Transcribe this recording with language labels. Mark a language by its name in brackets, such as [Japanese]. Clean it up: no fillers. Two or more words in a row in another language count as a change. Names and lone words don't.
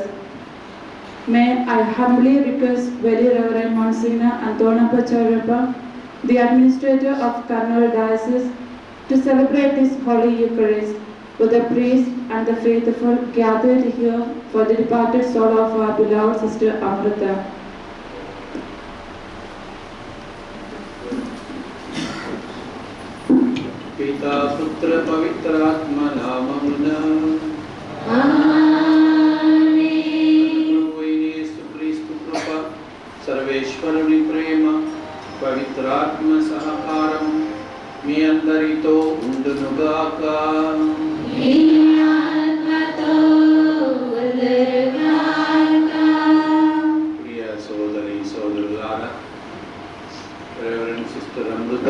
[English] May I humbly request Very Reverend Monsignor Antonappa Chaurappa, the administrator of Kurnool Diocese, to celebrate this Holy Eucharist with the priest and the faithful gathered here for the departed soul of our beloved Sister Amrita. [Telugu] పిత పుత్ర పవిత్ర ఆత్మ నామమున యేసుక్రీస్తు కృప సర్వేశ్వరుని ప్రేమ పవిత్రాత్మ సహకారం మీ అందరితో ఉండునుగాక. ప్రియ సోదరి సోదరులారా, [English] Reverend Sister [Telugu] అమృత